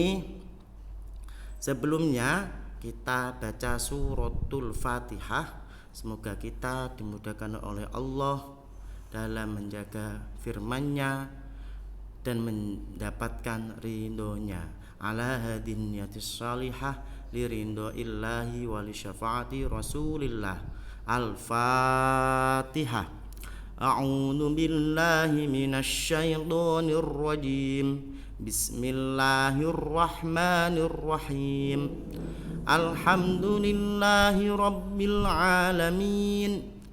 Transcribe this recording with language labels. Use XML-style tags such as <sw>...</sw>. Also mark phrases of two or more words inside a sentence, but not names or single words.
<id>Sebelumnya kita baca suratul Fatihah. Semoga kita dimudahkan oleh Allah dalam menjaga firman-Nya dan mendapatkan ridhonya.</id> <ar>على هذه النية الصالحة لرضى الله ولشفاعة رسول الله. Al-Fatihah. أعوذ بالله من الشيطان الرجيم. بسم الله الرحمن الرحيم. الحمد لله رب العالمين.</ar>